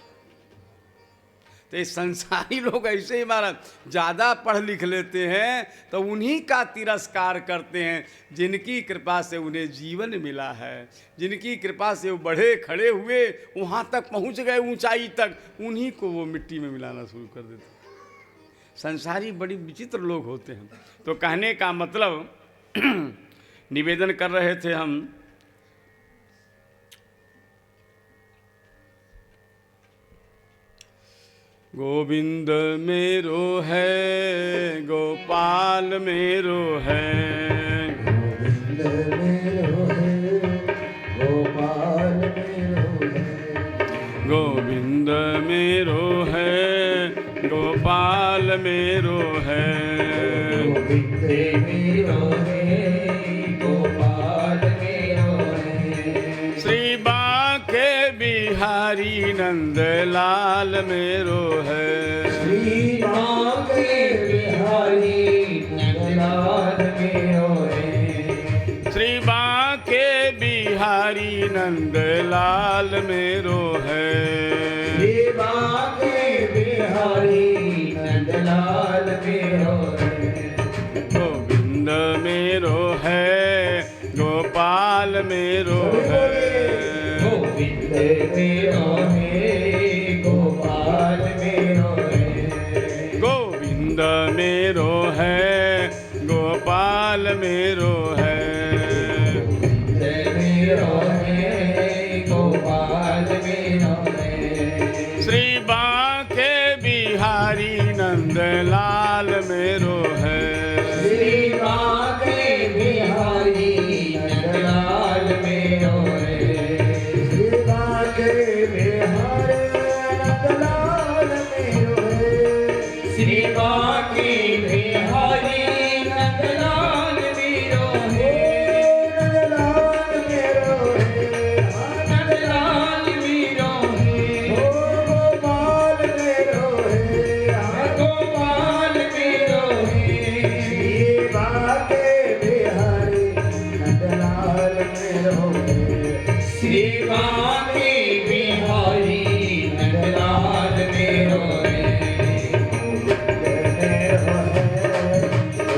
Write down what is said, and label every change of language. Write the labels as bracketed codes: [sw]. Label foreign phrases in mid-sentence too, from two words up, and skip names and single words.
[hi] तो ये संसारी लोग ऐसे ही महाराज, ज़्यादा पढ़ लिख लेते हैं तो उन्हीं का तिरस्कार करते हैं जिनकी कृपा से उन्हें जीवन मिला है, जिनकी कृपा से वो बढ़े खड़े हुए, वहाँ तक पहुँच गए ऊंचाई तक, उन्हीं को वो मिट्टी में मिलाना शुरू कर देते हैं। संसारी बड़ी विचित्र लोग होते हैं। तो कहने का मतलब निवेदन कर रहे थे हम, [bra] गोविंद मेरो है, गोपाल मेरो है, गोविंद मेरो है, गोपाल मेरो है, गोविंद मेरो है, गोपाल मेरो है, गोविंद मेरो है, गोपाल मेरो है, श्री बांके बिहारी नंदलाल मेरो है, श्री बांके बिहारी नंदलाल मेरो है, श्री बांके बिहारी नंदलाल मेरो है, श्री बांके बिहारी नंदलाल मेरो है, गोविंद मेरो है, गोपाल मेरो है, गोविंद मेरो है, गोपाल मेरो है, गोविंद मेरो है, गोपाल मेरो है, गोविंद मेरो है, गोपाल मेरो है, श्री बांके बिहारी नंदलाल मेरो है, श्री बांके बिहारी नंदलाल मेरो है, श्री बांके बिहारी नंदलाल मेरो है, श्री बांके बिहारी नंदलाल मेरो है, नंदलाल मेरो है, नंदलाल मेरो है, गोपाल मेरो है, गोपाल मेरो है, श्री बांके बिहारी नंदलाल मेरो है, श्री बांके बिहारी नंदलाल मेरो है, गोविंद मेरो है,